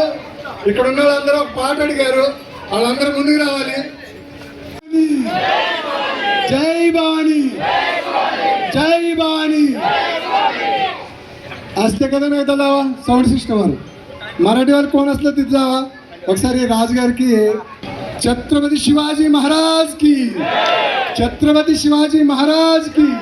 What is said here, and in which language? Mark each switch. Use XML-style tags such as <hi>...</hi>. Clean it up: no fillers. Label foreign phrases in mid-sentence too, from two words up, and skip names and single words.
<te>ఇక్కడ ఉన్న వాళ్ళందరూ ఒక పాట అడిగారు, వాళ్ళందరూ ముందుకు రావాలి. జై భవానీ, జై భవానీ.</te> <mr>असते కదా नाही दावा साऊंड सिस्टम मराठीवर कोण असलं तिथं जावा.</mr> <te>ఒకసారి రాజుగారికి</te> <hi>छत्रपति शिवाजी महाराज की, छत्रपति शिवाजी महाराज की.</hi>